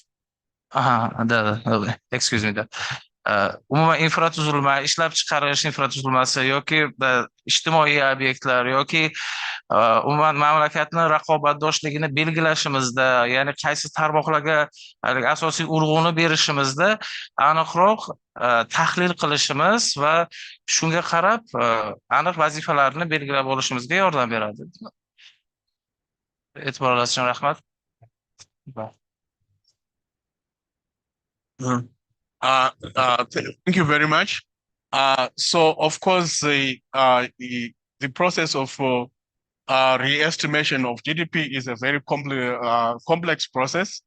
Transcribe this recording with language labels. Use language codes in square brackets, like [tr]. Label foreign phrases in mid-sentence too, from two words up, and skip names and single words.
[en] excuse me, [uz] umuman infratuzilma, ishlab chiqarish infratuzilmasi yoki ijtimoiy obyektlar yoki umuman mamlakatning raqobatdoshligini belgilashimizda, ya'ni qaysi tarmoqlarga asosiy urg'uni berishimizda aniqroq tahlil qilishimiz va shunga qarab aniq vazifalarni belgilab olishimizga yordam beradi. E'tiboringiz uchun rahmat. [en] Thank you very much. So, of course, the process of re-estimation of GDP is a very complex process.